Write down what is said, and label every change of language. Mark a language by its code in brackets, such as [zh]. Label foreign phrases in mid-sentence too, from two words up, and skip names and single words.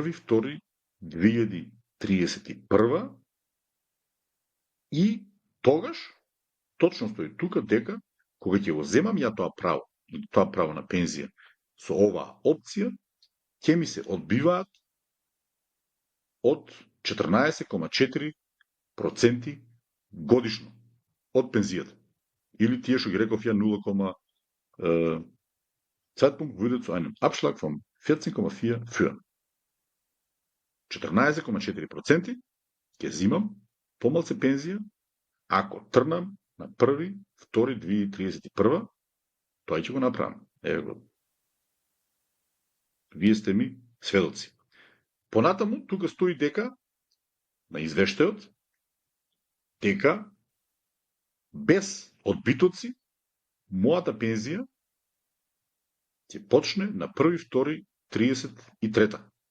[mk] 1.2.2031 и тогаш точно стои тука дека кога ќе го земам ја тоа право на пензија со оваа опција, ќе ми се одбиваат од 14,4% годишно од пензијата. Или тие што ги реков ја 0, [de] Zeitpunkt würde zu einem Abschlag von 14,4 führen. [mk] 14,4% ќе зимам помалце пензија ако трнам на 1.2.2031, тоа ќе го направам. Еве го. Вие сте ми сведоци. Понатаму, тука стои дека на извештајот дека без одбитоци мојата пензија ќе почне на 1.2.33.